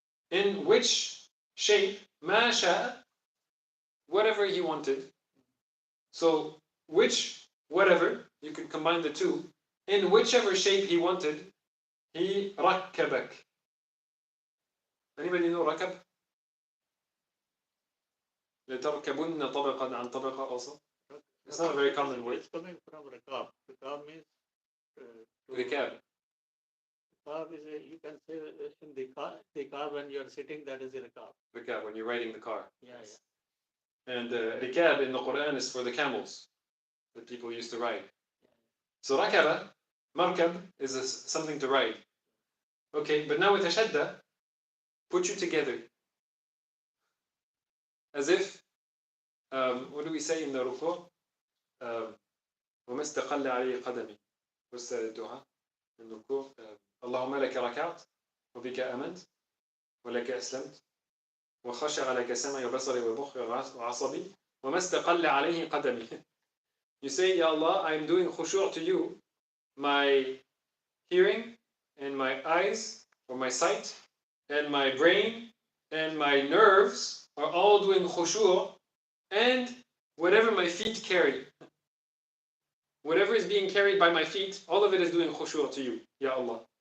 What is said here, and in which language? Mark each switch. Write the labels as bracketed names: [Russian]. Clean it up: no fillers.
[English] In which shape, ma sha'a, whatever he wanted. So, which, whatever, you could combine the two. In whichever shape he wanted, he rakkabak. Anybody know rakab? [Arabic] لتركبن طبقا عن طبقة also. [English] It's not a very common word. It's coming from rakab. Rakab means Rikab. Rakab is you can say in the car when you are sitting, that is the rakab. Rikab, when you're riding the car. Yeah, And rikab in the Quran is for the camels that people used to ride. So rakaba, markab, is something to ride. Okay, but now with ashadda, put you together. As if, what do we say in the ruku'? [Arabic] وما استقل عليه قدمي. [English] What's the dua in the ruku'? [Arabic] اللهم لك ركعت وبك آمنت ولك أسلمت وخشع لك سمعي وبصري ومخي وعصبي وما استقل عليه قدمي. [English] You say, Ya Allah, I am doing khushu' to you. My hearing and my eyes, or my sight, and my brain, and my nerves are all doing khushu', and whatever my feet carry, whatever is being carried by my feet, all of it is doing khushu' to you, Ya Allah.